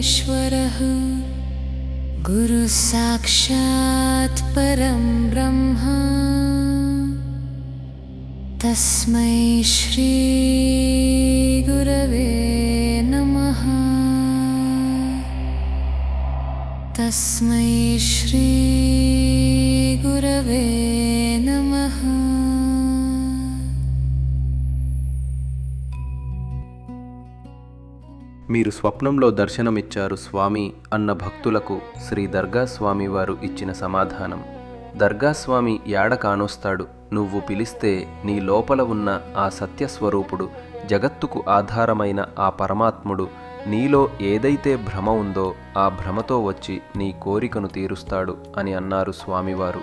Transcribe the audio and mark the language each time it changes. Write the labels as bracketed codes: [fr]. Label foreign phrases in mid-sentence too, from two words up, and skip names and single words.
[sa] परमेश्वरः गुरुः साक्षात् परं ब्रह्म तस्मै श्री गुरवे नमः। तस्मै श्री गुरवे नमः। [te] మీరు స్వప్నంలో దర్శనమిచ్చారు స్వామి అన్న భక్తులకు శ్రీ దర్గా స్వామి వారు ఇచ్చిన సమాధానం. దర్గా స్వామి యాడ కానొస్తాడు, నువ్వు పిలిస్తే నీ లోపల ఉన్న ఆ సత్యస్వరూపుడు, జగత్తుకు ఆధారమైన ఆ పరమాత్ముడు నీలో ఏదైతే భ్రమ ఉందో ఆ భ్రమతో వచ్చి నీ కోరికను తీరుస్తాడు అని అన్నారు స్వామివారు.